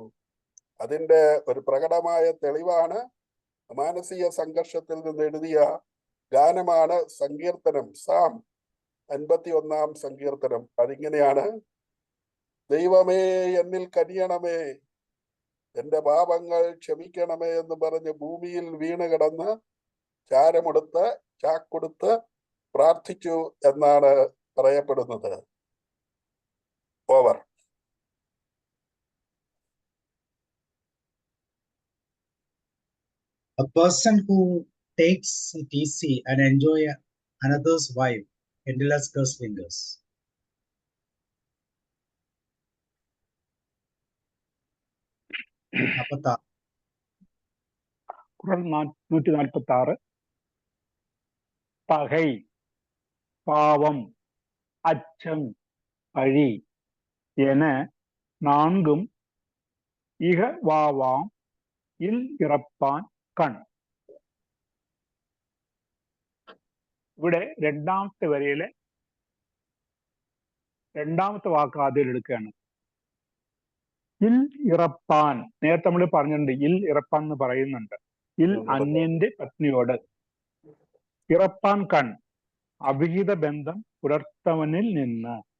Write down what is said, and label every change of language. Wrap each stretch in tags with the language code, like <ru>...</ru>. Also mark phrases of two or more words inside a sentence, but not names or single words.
<ml>അതിന്റെ ഒരു പ്രകടമായ തെളിവാണ് മാനസിക സംഘർഷത്തിൽ നിന്ന് എഴുതിയ ഗാനമാണ് സങ്കീർത്തനം, സാം 51 സങ്കീർത്തനം. അതിങ്ങനെയാണ്: ദൈവമേ എന്നിൽ കനിയണമേ, എന്റെ പാപങ്ങൾ ക്ഷമിക്കണമേ എന്ന് പറഞ്ഞ് ഭൂമിയിൽ വീണ് കിടന്ന് ചാരമെടുത്ത് ചാക്കൊടുത്ത് പ്രാർത്ഥിച്ചു എന്നാണ് പറയപ്പെടുന്നത്. ഓവർ.</ml> <en>A person who takes it easy and enjoy another's wife endless curse fingers.</en> <ta>குறள் 146. பகை, பாவம், அச்சம், பழி என 4 இகவாவாம் இல் இறப்பான் കൺ.</ta> <ml>ഇവിടെ രണ്ടാമത്തെ വരിയിലെ രണ്ടാമത്തെ വാക്ക് ആദ്യം എടുക്കുകയാണ്.</ml> <ta>இல் இறப்பான்,</ta> <ml>നേരത്തെ നമ്മൾ പറഞ്ഞിട്ടുണ്ട്,</ml> <ta>இல் இறப்பான்</ta> <ml>എന്ന് പറയുന്നുണ്ട്. ഇൽ അന്യന്റെ പത്നിയോട്,</ml> <ta>இறப்பான் கண்</ta> <ml>അവിഹിത ബന്ധം പുലർത്തവനിൽ നിന്ന്.</ml>